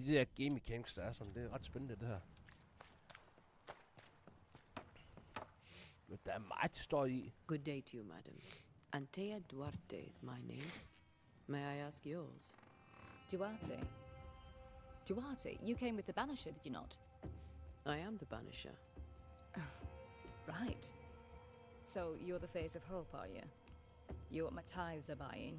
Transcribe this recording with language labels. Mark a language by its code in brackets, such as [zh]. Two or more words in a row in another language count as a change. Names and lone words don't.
[da] der [en] game mechanics, [da] der er sådan, det er ret spændende det her. Der er meget, der står i. [en] Good day to you, madam. Antea Duarte is my name. May I ask yours? Duarte? Duarte, you came with the Banisher, did you not? I am the Banisher. Right. So you're the face of hope, are you? You're what my tithes are buying.